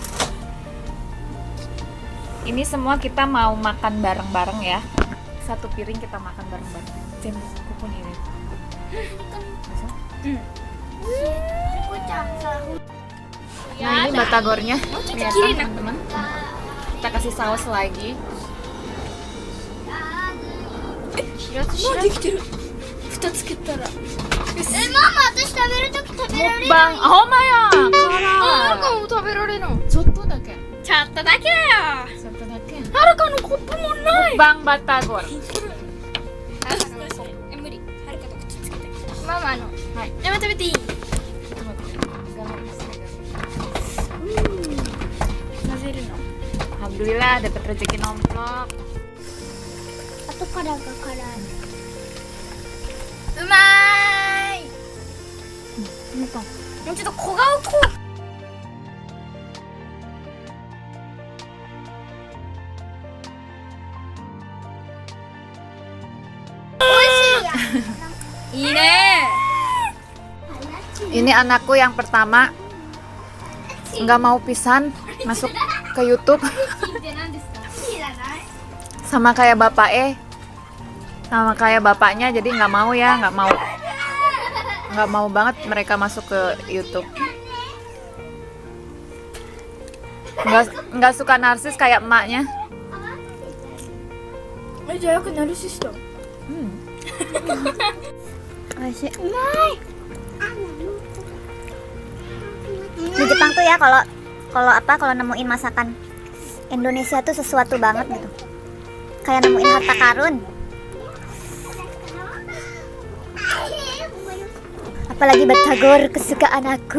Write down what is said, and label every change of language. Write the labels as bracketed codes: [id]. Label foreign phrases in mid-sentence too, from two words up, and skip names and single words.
[id] Ini semua kita mau makan bareng-bareng ya. Satu piring kita makan bareng-bareng. Zenbu kupon ini. Nah ini batagornya. Lihat kan teman-teman. Kita kasih saus lagi. [ja] できてる。蓋つけたら。ママ、私食べるとき食べられる。 [id] Mukbang. Ah, oh Maya. [ja] はるかも食べられるの。ちょっとだけ。ちょっとだけだよ。ちょっとだけ。はるかのコップもない。 [id] Mukbang batagor. [ja] 無理。はるかと口つけて。ママの。はい。山食べていい。混ぜるの。 [id] Alhamdulillah dapat rezeki nomplok. [ja] 後からが辛い。うまーい。もうちょっと小顔こう。いいね。 [id] Ini anakku yang pertama nggak mau pisan masuk ke YouTube sama kayak bapaknya jadi nggak mau ya nggak mau banget mereka masuk ke YouTube. Nggak suka narsis kayak emaknya. [ja] じゃあよくナルシスト。美味しい。 [id] うまい。Di Jepang tuh ya kalau nemuin masakan Indonesia tuh sesuatu banget gitu. Kayak nemuin harta karun. Apalagi batagor kesukaan aku.